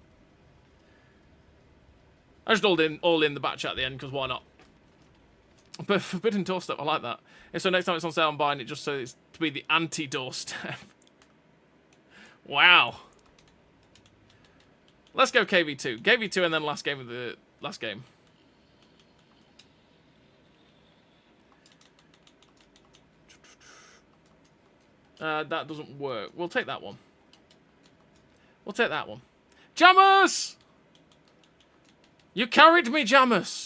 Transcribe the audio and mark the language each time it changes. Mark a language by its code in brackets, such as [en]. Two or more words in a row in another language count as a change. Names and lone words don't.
[en] I just all in the batch at the end, because why not? But Forbidden Doorstep, I like that. And so next time it's on sale, I'm buying it just so it's to be the anti-doorstep. Wow. Let's go KV2. KV2 and then last game of the last game. That doesn't work. We'll take that one. We'll take that one. Jammers! You carried me, Jammers.